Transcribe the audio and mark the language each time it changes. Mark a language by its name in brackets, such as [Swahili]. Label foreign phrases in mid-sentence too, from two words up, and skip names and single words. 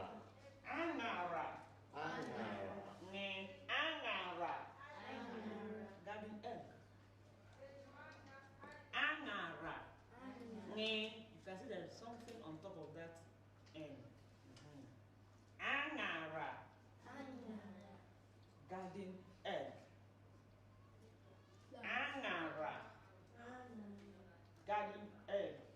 [English] Angara. Angara. Angara. Garden egg. Angara. You can see there's something on top of that N. Angara. Garden egg. Angara. Garden egg.